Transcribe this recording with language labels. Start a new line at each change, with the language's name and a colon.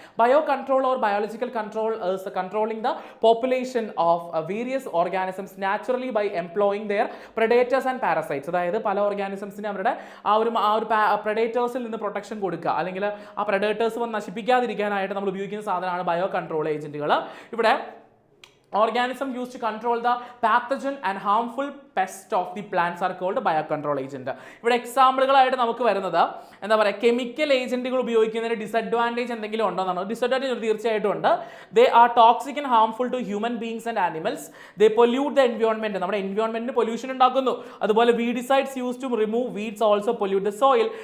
English: Bio control or biological control controlling the population of various organisms naturally by employing their predators and parasites.
Malayalam: അതായത് പല ഓർഗാനിസംസിന് അവരുടെ ആ ഒരു പ്രഡേറ്റേഴ്സിൽ നിന്ന് പ്രൊട്ടക്ഷൻ കൊടുക്കുക, അല്ലെങ്കിൽ ആ പ്രഡേറ്റേഴ്സ് വന്ന് നശിപ്പിക്കാതിരിക്കാനായിട്ട് നമ്മൾ ഉപയോഗിക്കുന്ന സാധനമാണ് ബയോ കൺട്രോൾ ഏജന്റ്.
English: ഇവിടെ organism used to control the pathogen and harmful pest of the plants are called biocontrol agent.
Malayalam: ഇവിടെ എക്സാമ്പിളുകളായിട്ട് നമുക്ക് വരുന്നത് എന്താ പറയുക, കെമിക്കൽ ഏജന്റുകൾ ഉപയോഗിക്കുന്നതിന് ഡിസഡ്വാൻറ്റേജ് എന്തെങ്കിലും ഉണ്ടോ എന്നാണ്. ഡിസഡ്വാൻറ്റേജ് തീർച്ചയായിട്ടും ഉണ്ട്.
English: They are toxic and harmful to human beings and animals. They pollute the environment,
Malayalam: നമ്മുടെ എൻവയോൺമെന്റിന് പൊല്യൂഷൻ ഉണ്ടാക്കുന്നു.
English: അതുപോലെ weedicides use to remove weeds also pollute the soil.